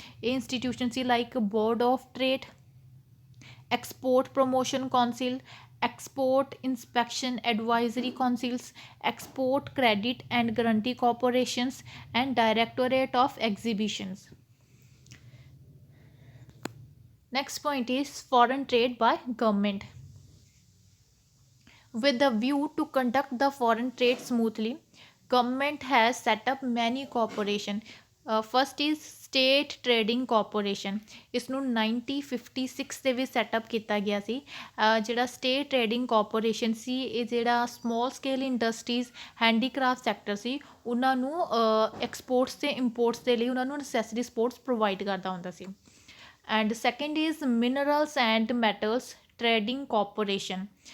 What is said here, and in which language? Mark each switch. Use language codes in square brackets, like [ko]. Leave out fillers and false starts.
[en] ਇਹ ਇੰਸਟੀਟਿਊਸ਼ਨ ਸੀ like board of trade, export promotion council, export inspection advisory councils, export credit and guarantee corporations, and directorate of exhibitions. Next point is foreign trade by government. With the view to conduct the foreign trade smoothly, government has set up many corporation. First is state trading corporation. [pa] ਇਸ ਨੂੰ 1956 ਦੇ ਵਿੱਚ setup ਕੀਤਾ ਗਿਆ ਸੀ। ਜਿਹੜਾ state trading corporation ਸੀ, ਇਹ ਜਿਹੜਾ small scale industries handicraft sector ਸੀ, ਉਹਨਾਂ ਨੂੰ ਐਕਸਪੋਰਟਸ ਤੇ ਇੰਪੋਰਟਸ ਦੇ ਲਈ ਉਹਨਾਂ ਨੂੰ ਨੈਸੈਸਰੀ ਸਪੋਰਟਸ ਪ੍ਰੋਵਾਈਡ ਕਰਦਾ ਹੁੰਦਾ ਸੀ। [en] And second is minerals and metals trading corporation.